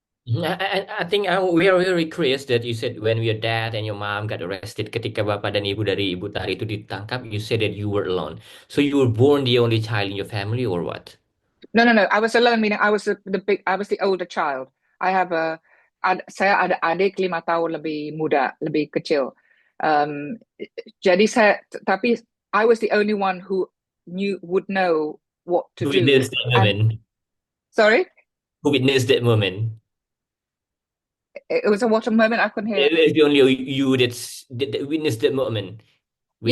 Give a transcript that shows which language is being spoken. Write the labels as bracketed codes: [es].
[en] I think we are very curious that you said when your dad and your mom got arrested [id] ketika bapak dan ibu dari Ibu Tari itu ditangkap, [en] you said that you were alone. So you were born the only child in your family or what? No. I was alone, meaning I was I was the older child. [id] Saya ada adik 5 tahun lebih muda, lebih kecil. [en] Um, [id] jadi tapi [en] I was the only one who would know what to Who do. witnessed that And moment? sorry, Who witnessed that moment? it was a what a moment I couldn't hear. It's only you that witnessed that moment with